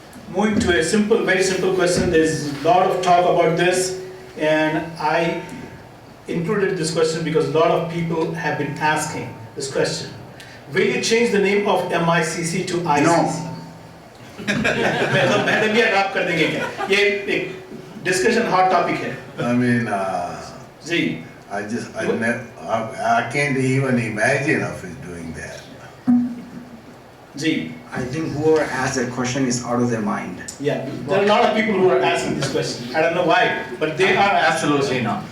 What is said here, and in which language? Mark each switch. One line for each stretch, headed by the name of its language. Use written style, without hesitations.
English: Moving to a very simple question. There's a lot of talk about this, and I included this question because a lot of people have been asking this question. Will you change the name of MICC to ICC?
Urdu: Mahdavia drop کر دیں گے کیا؟ یہ ایک discussion hot topic ہے.
English: I mean,
Urdu: جی
English: I can't even imagine of it doing that.
Urdu: جی.
English: I think whoever asked that question is out of their mind. Yeah, there are a lot of people who are asking this question. I don't know why, but they are asking. Absolutely not.